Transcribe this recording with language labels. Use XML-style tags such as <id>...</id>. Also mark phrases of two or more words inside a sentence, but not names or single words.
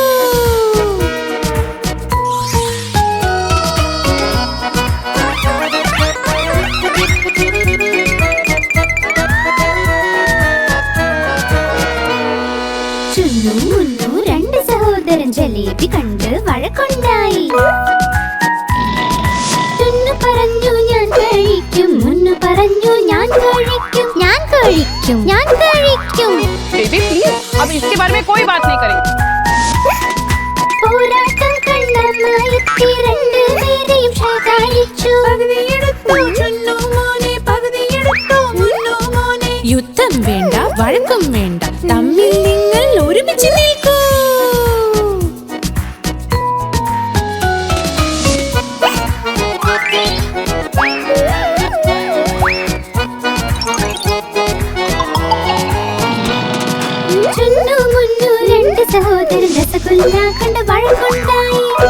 <ml>ചുന്നു മുന്നു രണ്ട് സഹോദരൻ ജലേബി കണ്ട് വഴക്കുണ്ടായി. ചുന്നു പറഞ്ഞു ഞാൻ കഴിക്കും, മുന്നു പറഞ്ഞു ഞാൻ കഴിക്കും, ഞാൻ കഴിക്കും, ഞാൻ കഴിക്കും.</ml> <hi>बेबी प्लीज अब इसके बारे में कोई बात नहीं करेंगे.</hi> <ml>പോരാട്ടം കണ്ടമ്മ എത്തി രണ്ടുപേരെയും ശകാരിച്ചു. യുദ്ധം വേണ്ട, വഴക്കും വേണ്ട, തമ്മിൽ നിങ്ങൾ ഒരുമിച്ച് നിൽക്കൂ. ചുന്നു മുന്നു രണ്ട് സഹോദരൻ രസഗുല്ല കണ്ട് വഴക്കുണ്ടായി.</ml>